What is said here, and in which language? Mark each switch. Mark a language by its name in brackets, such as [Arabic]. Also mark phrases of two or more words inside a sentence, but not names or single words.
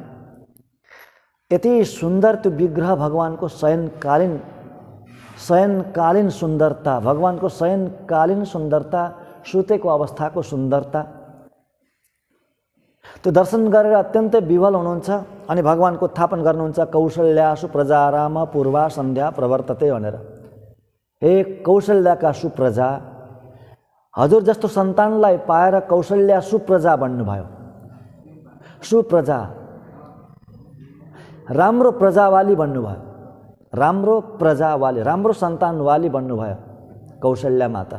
[Nepali] यति सुन्दर त्यो विग्रह भगवानको शयनकालीन सुन्दरता, भगवानको शयनकालीन सुन्दरता, सुतेको अवस्थाको सुन्दरता, त्यो दर्शन गरेर अत्यन्तै विह्वल हुनुहुन्छ। अनि भगवानको उत्थापन गर्नुहुन्छ, [Sanskrit] कौशल्यासु प्रजाराम पूर्वा सन्ध्या प्रवर्तते भनेर। [Nepali] हे कौशल्याका सुप्रजा, हजुर जस्तो सन्तानलाई पाएर कौशल्या सुप्रजा बन्नुभयो। सुप्रजा, राम्रो प्रजावाली बन्नुभयो, राम्रो प्रजावाली, राम्रो सन्तानवाली बन्नुभयो कौशल्या माता।